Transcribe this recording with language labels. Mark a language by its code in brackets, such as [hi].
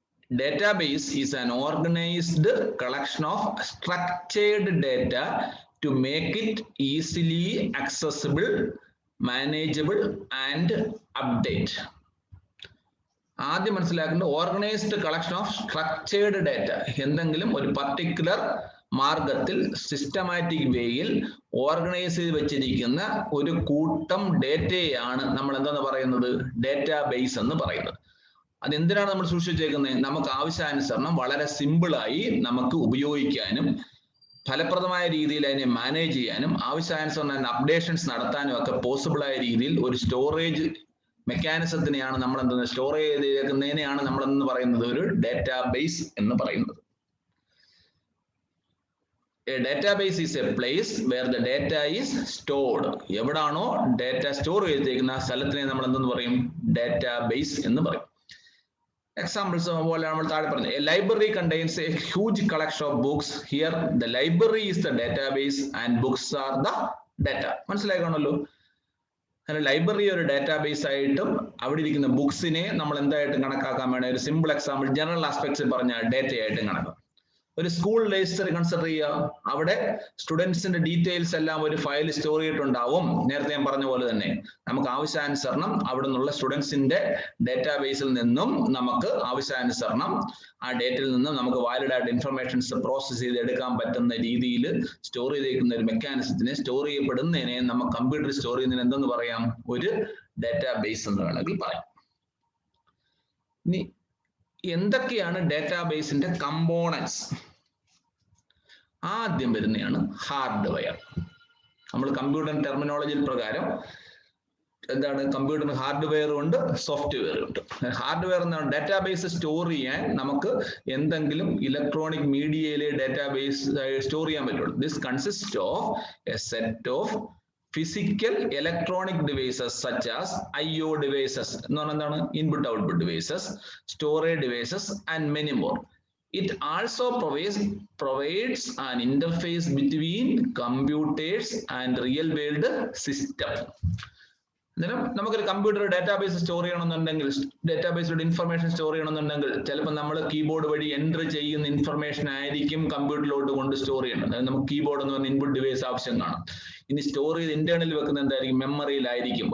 [en] Database is an organized collection of structured data to make it easily accessible, manageable and update. [ml] ആദ്യം മനസ്സിലാക്കേണ്ടത് organised collection of structured data. എന്തെങ്കിലും ഒരു particular മാർഗത്തിൽ systematic വേയിൽ organise ചെയ്ത് വെച്ചിരിക്കുന്ന ഒരു കൂട്ടം ഡേറ്റയാണ് നമ്മൾ എന്താന്ന് പറയുന്നത്? ഡാറ്റാബേസ് എന്ന് പറയുന്നത്. അതെന്തിനാണ് നമ്മൾ സൂക്ഷിച്ചേക്കുന്നത്? നമുക്ക് ആവശ്യാനുസരണം വളരെ സിമ്പിളായി നമുക്ക് ഉപയോഗിക്കാനും ഫലപ്രദമായ രീതിയിൽ അതിനെ മാനേജ് ചെയ്യാനും ആവശ്യാനുസരണം അതിന് അപ്ഡേഷൻസ് നടത്താനും ഒക്കെ പോസിബിളായ രീതിയിൽ ഒരു സ്റ്റോറേജ് മെക്കാനിസത്തിനെയാണ് നമ്മൾ എന്തെന്ന് സ്റ്റോർ ചെയ്തേക്കുന്നതിനെയാണ് നമ്മൾ എന്ന് പറയുന്നത് ഒരു ഡാറ്റാബേസ് എന്ന് പറയുന്നത്. [en] A database is a place where the data is stored. [ml] എവിടാണോ data store ചെയ്തേക്കുന്ന സ്ഥലത്തിനെ നമ്മൾ എന്തെന്ന് പറയും? ഡാറ്റാബേസ് എന്ന് പറയും. എക്സാമ്പിൾസ് പോലെ നമ്മൾ താഴെ പറഞ്ഞു. [en] A library contains a huge collection of books. Here the library is the database and books are the data. [ml] മനസ്സിലായി കാണുമല്ലോ. അങ്ങനെ ലൈബ്രറി ഒരു ഡാറ്റാബേസ് ആയിട്ടും അവിടെ ഇരിക്കുന്ന ബുക്സിനെ നമ്മൾ എന്തായിട്ടും കണക്കാക്കാൻ വേണം. ഒരു സിമ്പിൾ എക്സാമ്പിൾ ജനറൽ ആസ്പെക്ട്സ് പറഞ്ഞ ഡേറ്റ ആയിട്ടും കണക്കാം. ഒരു സ്കൂൾ രജിസ്റ്റർ കൺസിഡർ ചെയ്യുക. അവിടെ സ്റ്റുഡൻസിന്റെ ഡീറ്റെയിൽസ് എല്ലാം ഒരു ഫയൽ സ്റ്റോർ ചെയ്തിട്ടുണ്ടാവും. നേരത്തെ ഞാൻ പറഞ്ഞ പോലെ തന്നെ നമുക്ക് ആവശ്യാനുസരണം അവിടെ നിന്നുള്ള സ്റ്റുഡൻസിന്റെ ഡേറ്റാബേസിൽ നിന്നും നമുക്ക് ആവശ്യാനുസരണം ആ ഡേറ്റയിൽ നിന്നും നമുക്ക് വാലിഡ് ആയിട്ട് ഇൻഫർമേഷൻസ് പ്രോസസ് ചെയ്ത് എടുക്കാൻ പറ്റുന്ന രീതിയിൽ സ്റ്റോർ ചെയ്തേക്കുന്ന ഒരു മെക്കാനിസത്തിനെ, സ്റ്റോർ ചെയ്യപ്പെടുന്നതിനെ നമുക്ക് കമ്പ്യൂട്ടർ സ്റ്റോർ ചെയ്യുന്നതിന് എന്തെന്ന് പറയാം? ഒരു ഡേറ്റാബേസ് എന്ന് വേണമെങ്കിൽ പറയാം. ഇനി എന്തൊക്കെയാണ് ഡേറ്റാബേസിന്റെ കമ്പോണൻസ്? ആദ്യം വരുന്നതാണ് ഹാർഡ്വെയർ. നമ്മൾ കമ്പ്യൂട്ടർ ടെർമിനോളജി പ്രകാരം എന്താണ്? കമ്പ്യൂട്ടറിന് ഹാർഡ്വെയർ ഉണ്ട്, സോഫ്റ്റ്വെയർ ഉണ്ട്. ഹാർഡ്വെയർ എന്നാണ് ഡേറ്റാബേസ് സ്റ്റോർ ചെയ്യാൻ നമുക്ക് എന്തെങ്കിലും ഇലക്ട്രോണിക് മീഡിയയിലെ ഡേറ്റാബേസ് സ്റ്റോർ ചെയ്യാൻ പറ്റുള്ളൂ. [en] This consist of a set of physical electronic devices such as IO devices, input output devices, storage devices, and many more. It also provides an interface between computers and real world system. [ml] നമുക്കൊരു computer database store ചെയ്യണമെന്നുണ്ടെങ്കിൽ, ഡേറ്റാബേസിലൂടെ information store ചെയ്യണമെന്നുണ്ടെങ്കിൽ ചിലപ്പോൾ നമ്മൾ keyboard വഴി enter ചെയ്യുന്ന information ആയിരിക്കും കമ്പ്യൂട്ടറിലോട്ട് കൊണ്ട് store ചെയ്യണം. അതായത് നമുക്ക് കീബോർഡ് എന്ന് പറഞ്ഞ ഇൻപുട്ട് ഡിവൈസ് ആവശ്യം കാണും. ഇനി സ്റ്റോർ ചെയ്ത് ഇന്റേണൽ വെക്കുന്ന എന്തായിരിക്കും? മെമ്മറിയിലായിരിക്കും.